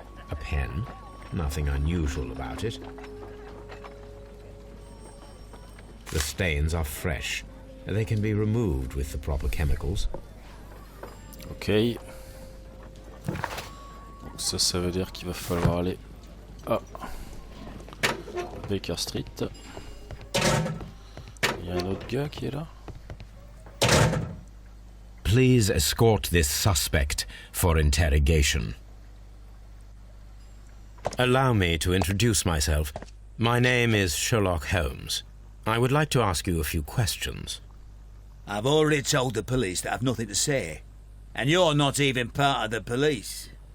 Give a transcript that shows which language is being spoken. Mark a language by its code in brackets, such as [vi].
[en] A pen. Nothing unusual about it. stains are fresh. They can be removed with the proper chemicals. Ok. [fr] Donc ça veut dire qu'il va falloir aller à Baker Street. Il y a un autre gars qui est là. [en] Please escort this suspect for interrogation. Allow me to introduce myself. My name is Sherlock Holmes. I would like to ask you a few questions. I've already told the police that I've nothing to say. And you're not even part of the police.